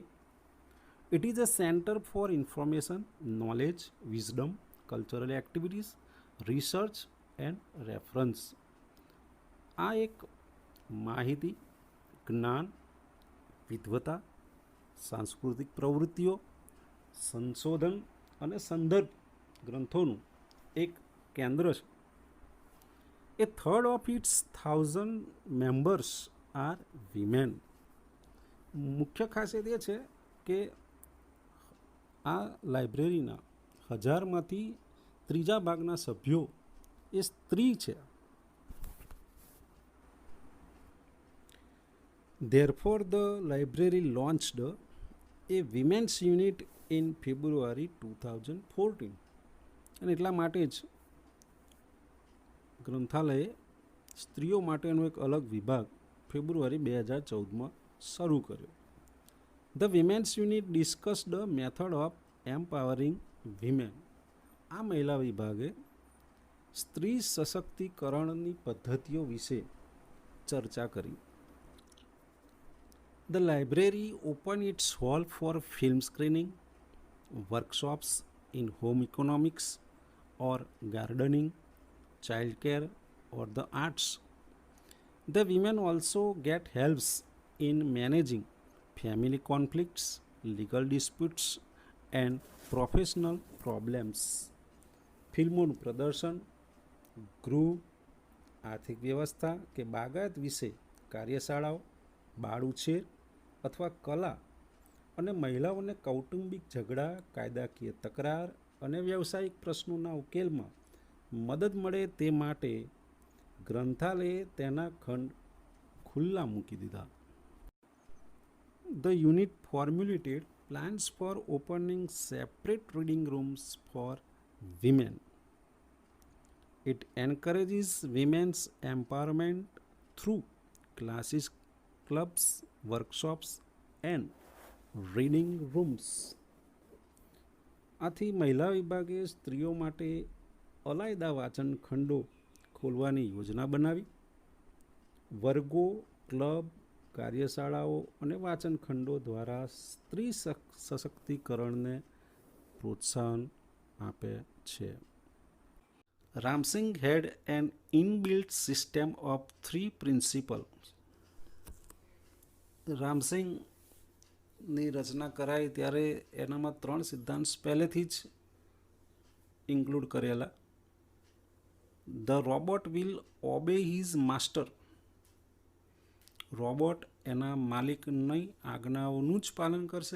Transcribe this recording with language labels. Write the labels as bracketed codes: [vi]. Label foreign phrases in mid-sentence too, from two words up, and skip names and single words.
[en] It is a center for information, knowledge, wisdom, cultural activities, research and reference. [gu] આ એક માહિતી, જ્ઞાન, વિદ્વતા, સાંસ્કૃતિક પ્રવૃત્તિઓ, સંશોધન અને સંદર્ભ ગ્રંથોનું એક કેન્દ્ર છે. [en] A third of its 1,000 members are women. [gu] મુખ્ય ખાસિયત એ છે કે આ લાઇબ્રેરીના 1000માંથી ત્રીજા ભાગના સભ્યો એ સ્ત્રી છે. [en] Therefore, the library launched a women's unit in February 2014. [gu] અને એટલા માટે જ ગ્રંથાલયે સ્ત્રીઓ માટેનો એક અલગ વિભાગ ફેબ્રુઆરી 2014માં શરૂ કર્યો. [en] The women's unit discussed the method of empowering women. [gu] આ મહિલા વિભાગે સ્ત્રી સશક્તિકરણની પદ્ધતિઓ વિશે ચર્ચા કરી. [en] The library opened its hall for film screening, workshops in home economics or gardening, childcare or the arts. The women also get helps in managing family conflicts, legal disputes and professional problems. [gu] ફિલ્મોનું પ્રદર્શન, ગૃહ, આર્થિક વ્યવસ્થા કે બાગાયત વિશે કાર્યશાળાઓ, બાળ ઉછેર અથવા કલા અને મહિલાઓને કૌટુંબિક ઝઘડા, કાયદાકીય તકરાર અને વ્યવસાયિક પ્રશ્નોના ઉકેલમાં મદદ મળે તે માટે ગ્રંથાલયે તેના ખંડ ખુલ્લા મૂકી દીધા. [en] The unit formulated plans for opening separate reading rooms for women. It encourages women's empowerment through classes, clubs, workshops and reading rooms. [gu] આથી મહિલા વિભાગે સ્ત્રીઓ માટે અલાયદા વાંચન ખંડો ખોલવાની યોજના બનાવી. વર્ગો, ક્લબ, કાર્યશાળાઓ અને વાંચન ખંડો દ્વારા સ્ત્રી સશક્તિકરણને પ્રોત્સાહન આપે છે. [en] રામસિંગ had an inbuilt system of 3 principles. [gu] રામસિંગની રચના કરાઈ ત્યારે એનામાં 3 સિદ્ધાંત પહેલેથી જ ઇન્ક્લુડ કરેલા. [en] The robot will obey his master. [gu] રોબોટ એના માલિકની આજ્ઞાઓનું જ પાલન કરશે.